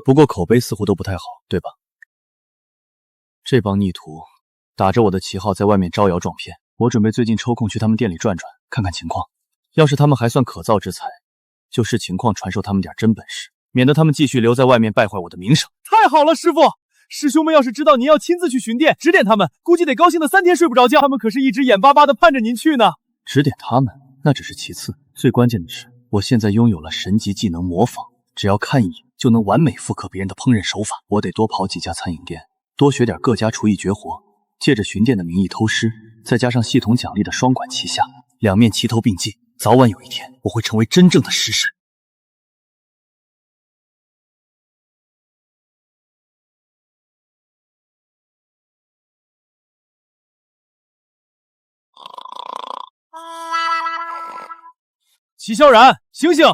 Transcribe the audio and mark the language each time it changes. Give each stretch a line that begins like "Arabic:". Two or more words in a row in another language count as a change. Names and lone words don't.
Chinese: 口碑似乎都不太好，對吧？這幫逆徒打着我的旗號在外面招搖撞騙，我準備最近抽空去他們店裡轉轉，看看情況。要是他們還算可造之材，就視情況傳授他們點真本事，免得他們繼續留在外面敗壞我的名聲。太好了，師傅！師兄們要是知道您要親自去巡店指點他們，估計得高興的3天睡不着覺。他們可是一直眼巴巴的盼着您去呢。指點他們那只是其次，最關鍵的是我現在擁有了神級技能模仿，只要看一眼就能完美複刻別人的烹飪手法。我得多跑幾家餐飲店，多學點各家廚藝絕活，借着巡店的名義偷師，再加上系統獎勵的雙管齊下，兩面齊頭並進，早晚有一天我會成為真正的食神。齐萧然，醒醒！